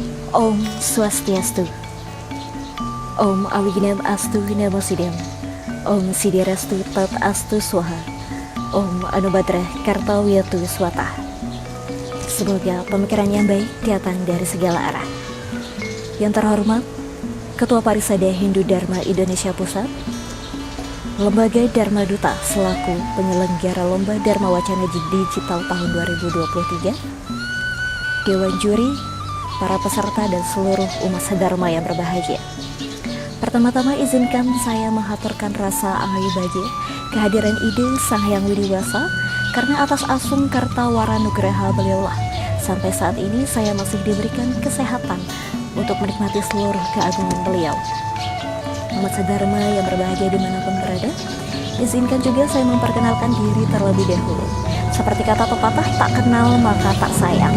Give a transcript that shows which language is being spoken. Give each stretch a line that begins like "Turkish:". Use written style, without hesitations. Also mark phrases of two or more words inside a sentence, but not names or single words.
Sanskrit: Om Swastiastu. Om Awiginem Astu Namo Sidem. Om Siddhirastu Tat Astu Swaha. Om Anubhadrah Kartawiyatu Swata.
Indonesian: Semoga pemikiran yang baik datang dari segala arah. Yang terhormat Ketua Parisada Hindu Dharma Indonesia Pusat, Lembaga Dharma Duta selaku penyelenggara Lomba Dharma Wacana Digital tahun 2023, Dewan Juri, para peserta dan seluruh umat sedharma yang berbahagia. Pertama-tama izinkan saya menghaturkan rasa angayubaja kehadiran ide Sang Hyang Widiwasa karena atas
Kawi: asung karta waranugraha
Indonesian: beliaulah sampai saat ini saya masih diberikan kesehatan untuk menikmati seluruh keagungan beliau. Umat sedharma yang berbahagia dimanapun berada, izinkan juga saya memperkenalkan diri terlebih dahulu. Seperti kata pepatah, tak kenal maka tak sayang.